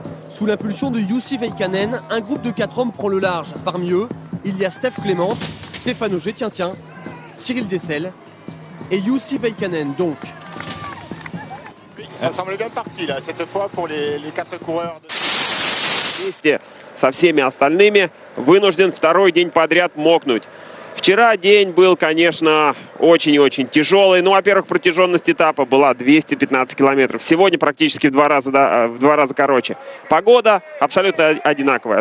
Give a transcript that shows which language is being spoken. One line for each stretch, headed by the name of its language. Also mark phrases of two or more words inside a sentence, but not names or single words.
French: Sous l'impulsion de Jussi Veikkanen, un groupe de 4 hommes prend le large. Parmi eux, il y a Steph Clément, Stéphane Auger, tiens, Cyril Dessel et Jussi Veikkanen donc. Ça semble bien parti là, cette fois pour les 4 coureurs.
Russian: Вместе со всеми остальными вынужден второй день подряд мокнуть. Вчера день был, конечно, очень-очень тяжелый. Ну, во-первых, протяженность этапа была 215 километров. Сегодня практически в два раза короче. Погода абсолютно одинаковая.